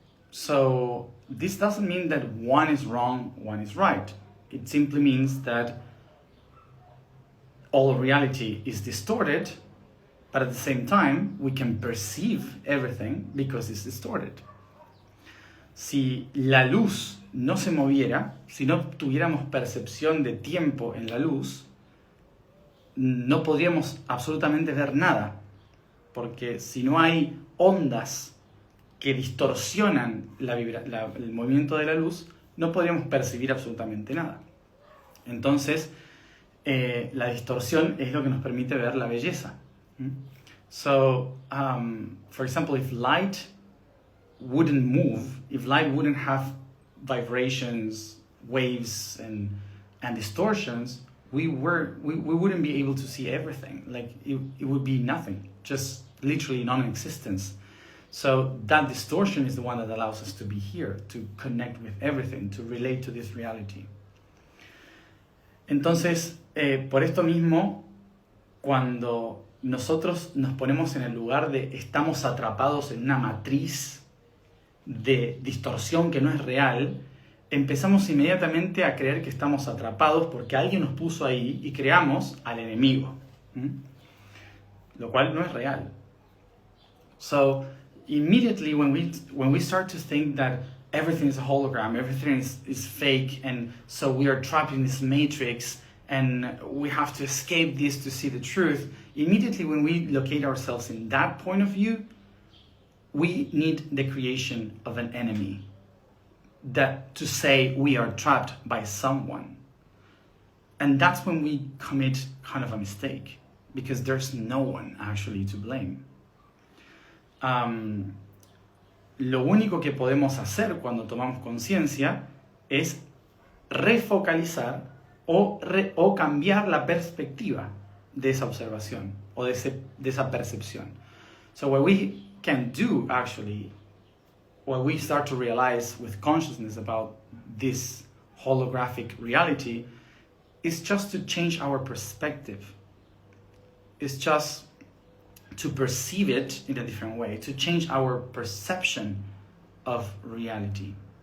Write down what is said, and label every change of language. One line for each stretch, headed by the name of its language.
English: So this doesn't mean that one is wrong, one is right. It simply means that all reality is distorted, but at the same time, we can perceive everything because it's distorted.
Spanish: Si la luz no se moviera, si no tuviéramos percepción de tiempo en la luz, no podríamos absolutamente ver nada, porque si no hay ondas que distorsionan el movimiento de la luz, no podríamos percibir absolutamente nada. Entonces, la distorsión es lo que nos permite ver la belleza.
English: So, for example, if light wouldn't move, if light wouldn't have vibrations, waves, and distortions, we wouldn't be able to see everything. Like, it would be nothing, just literally non-existence. So that distortion is the one that allows us to be here, to connect with everything, to relate to this reality.
Spanish: Entonces, por esto mismo, cuando nosotros nos ponemos en el lugar de estamos atrapados en una matriz de distorsión que no es real, empezamos inmediatamente a creer que estamos atrapados porque alguien nos puso ahí y creamos al enemigo, lo cual no es real.
English: So, immediately when we start to think that everything is a hologram, everything is fake, and so we are trapped in this matrix and we have to escape this to see the truth, immediately when we locate ourselves in that point of view, we need the creation of an enemy, that to say we are trapped by someone. And that's when we commit kind of a mistake, because there's no one actually to blame.
Spanish: Lo único que podemos hacer cuando tomamos conciencia es refocalizar o cambiar la perspectiva de esa observación o de esa percepción.
English: So what we can do actually, what we start to realize with consciousness about this holographic reality, is just to change our perspective. It's just to perceive it in a different way, to change our perception of reality.